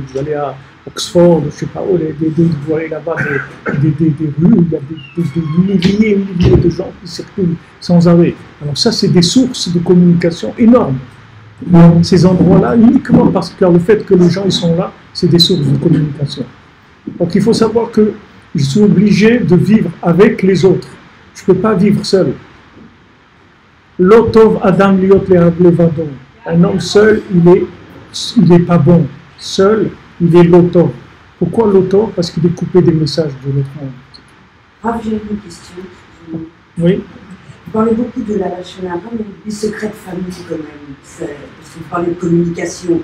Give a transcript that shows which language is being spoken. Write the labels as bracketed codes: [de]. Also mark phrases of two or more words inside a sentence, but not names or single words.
[fr] Vous allez à Oxford, je ne sais pas où, vous voyez là-bas des rues où il y a des milliers de gens qui circulent sans arrêt. Alors ça, c'est des sources de communication énormes. Dans ces endroits-là, uniquement parce que le fait que les gens ils sont là, c'est des sources de communication. Donc il faut savoir que je suis obligé de vivre avec les autres. Je ne peux pas vivre seul. [he] לא טוב אדם להיות לבדו. [fr] Un homme seul, il est pas bon. Seul, il est l'otov. Pourquoi l'otov? Parce qu'il est coupé des messages de l'autre monde. Rav, j'ai une question. Oui. Vous parlez beaucoup de la [he] לשון הרע, [fr] mais des secrets de famille quand même. Parce que vous parlez de communication.